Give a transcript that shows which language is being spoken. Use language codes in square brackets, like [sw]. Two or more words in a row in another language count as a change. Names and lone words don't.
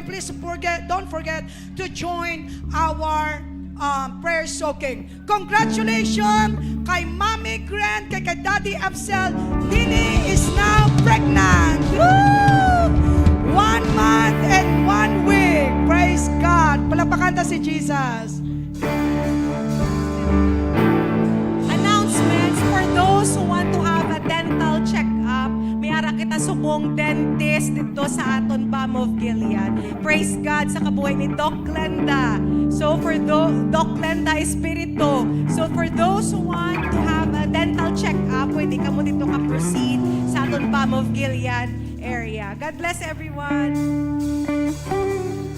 [en] Please don't forget to join our prayer soaking. Congratulations kay Mommy Grant, kay Daddy Absel. Nini is now pregnant. Woo! 1 month and 1 week. Praise God. [hil] Palakpakan ta si Jesus. [en] Announcements for those who want to have a dental check-up. [hil] May ara kita subong dentist dito sa aton Balm of Gilead. [en] Praise God [hil] sa kabuhay ni Doc Glenda. [en] So for Doc Glenda Espiritu. So for those who want to have a dental check-up, [hil] pwede ka mo dito ka-proceed sa aton Balm of Gilead area. [en] God bless everyone.